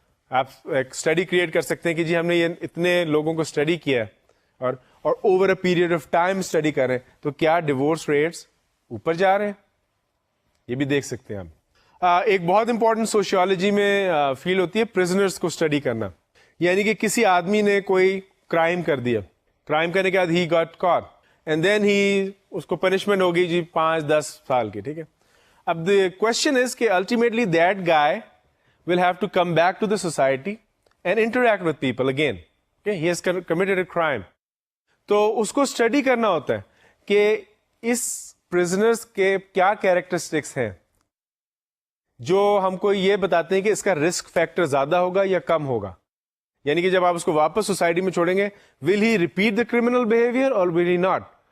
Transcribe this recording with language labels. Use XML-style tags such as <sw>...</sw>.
<ur>آپ ایک study create کر سکتے ہیں کہ جی ہم نے یہ اتنے لوگوں کو اسٹڈی کیا ہے, اور</ur> <en>over a period of time</en> <ur>study کر رہے ہیں, تو کیا ڈیورس ریٹس اوپر جا رہے ہیں, یہ بھی دیکھ سکتے ہیں ہم. ایک بہت امپورٹنٹ سوشیولوجی میں فیلڈ ہوتی ہے پرزنرس کو اسٹڈی کرنا. یعنی کہ کسی آدمی نے کوئی کرائم کر دیا, کرائم کرنے کے بعد he</ur> <en>got caught, and then</en> <ur>اس کو پنشمنٹ ہوگی جی 5-10 سال کی, ٹھیک ہے.</ur> <en>اب the question is کہ ultimately that guy will have to come back to the society and interact with people again. Okay? He has committed a crime.</en> <ur>تو اس کو اسٹڈی کرنا ہوتا ہے کہ اس پرزنرس کے کیا کیریکٹرسٹکس ہیں جو ہم کو یہ بتاتے ہیں کہ اس کا رسک فیکٹر زیادہ ہوگا یا کم ہوگا. یعنی کہ جب آپ اس کو واپس سوسائٹی میں چھوڑیں گے,</ur> <en>will he repeat the criminal behaviour</en> <ur>اور ول ہی ناٹ.</ur>